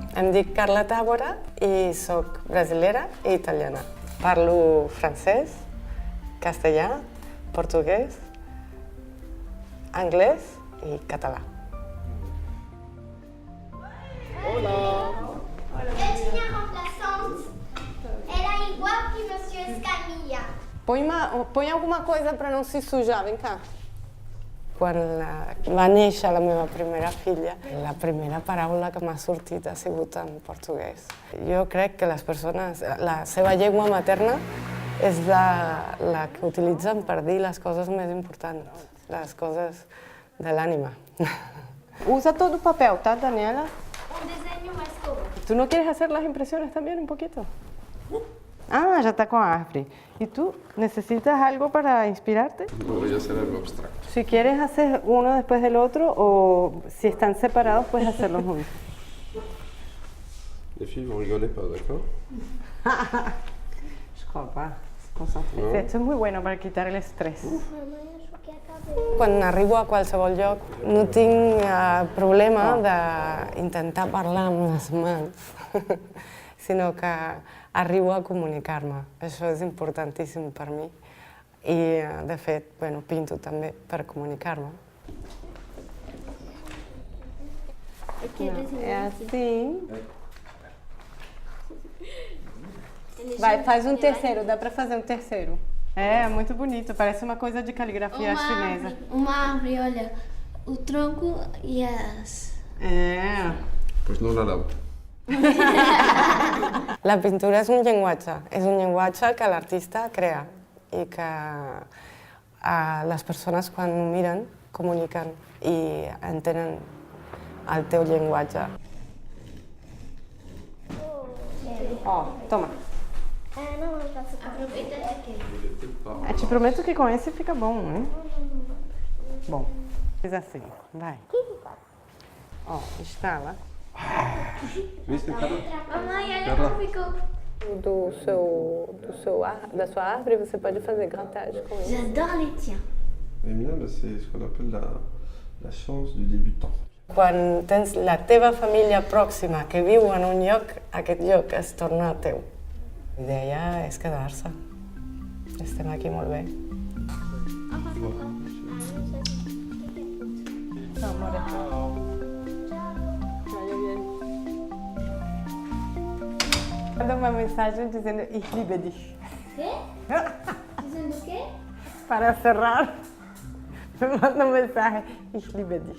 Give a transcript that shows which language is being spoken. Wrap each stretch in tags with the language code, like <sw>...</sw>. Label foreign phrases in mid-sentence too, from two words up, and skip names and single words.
<ca>Em dic Carla Tàbora i soc brasilera i italiana. Parlo francès, castellà, portuguès, anglès i català. Hola.</ca> <pt>Eu tinha remplaçante. Era igual que Monsieur Escamilla. Põe alguma coisa para não se sujar, vem cá.</pt> <ca>Quan va néixer la meva primera filla, la primera paraula que m'ha sortit ha sigut en portuguès. Jo crec que les persones, la seva llengua materna és la que utilitzen per dir les coses més importants, les coses de l'ànima.</ca> <pt>Usa todo o papel, tá, Daniela? Desenho mais escova.</pt> <es>¿Tú no quieres hacer las impresiones también un poquito? Ah, ya está con árvore. ¿Y tú necesitas algo para inspirarte? Voy a hacer algo abstracto. Si quieres hacer uno después del otro o si están separados puedes hacerlos juntos.</es> <fr>Les filles, vous rigolez pas, d'accord? Je crois pas.</fr> <es>Concéntrate. Esto es muy bueno para quitar el estrés.</es> <pt>Mamãe achou que acabou.</pt> <ca>Quan arribo a qualsevol lloc no tinc problema d'intentar parlar amb les mans, sinó que arribo a comunicar-me. Això és importantíssim per mi. I, de fet, pinto també per comunicar-me.</ca> <pt>É assim. Vai, faz um terceiro. Dá para fazer um terceiro. É, muito bonito. Parece uma coisa de caligrafia chinesa. Uma árvore, olha. O tronco e as... É.</pt> <es>Pues no la lavo.</es> <ca>La pintura és un llenguatge que l'artista crea i que les persones quan ho miren comuniquen i entenen el teu llenguatge.</ca> <pt>Ó, toma. Não, eu faço. Aproveita aqui. Eu te prometo que com esse fica bom, né? Bom, fiz assim, vai. Ó, instala.</pt> <es>¿Viste, Carla?</es> <pt>Mamãe, olha Carla. como ficou. Da sua árvore você pode fazer gratagem com isso.</pt> <fr>J'adore les tiens. Et Mina, c'est ce qu'on appelle la chance du débutant.</fr> <ca>Quan tens la teva família pròxima que viu en un lloc, aquest lloc es torna teu. La idea és quedar-se. Estem aquí molt bé.</ca> <pt>Manda uma mensagem dizendo</pt> <de>Ich liebe dich.</de> <pt>Quê? Dizendo o quê? Para cerrar, me manda uma mensagem</pt> <de>Ich liebe dich.</de>